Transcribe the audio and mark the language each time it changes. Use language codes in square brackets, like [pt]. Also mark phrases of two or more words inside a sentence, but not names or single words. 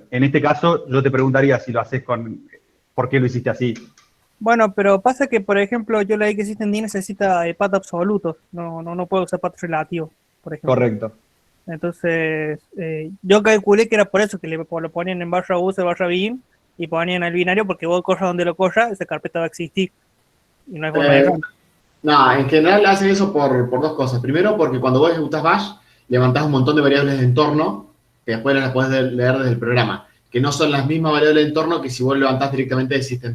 [es] En este caso, yo te preguntaría si lo haces ¿por qué lo hiciste así? Bueno, pero pasa que, por ejemplo, yo leí que systemd necesita path absolutos, no puedo usar path relativo, por ejemplo. Correcto. Entonces, yo calculé que era por eso, que lo ponían en barra user, barra bin, y ponían el binario, porque vos corras donde lo corras, esa carpeta va a existir. Y no hay forma de dejarlo. No, en general hacen eso por dos cosas. Primero, porque cuando vos ejecutas bash, levantás un montón de variables de entorno que después las podés leer desde el programa, que no son las mismas variables de entorno que si vos levantás directamente de systemd.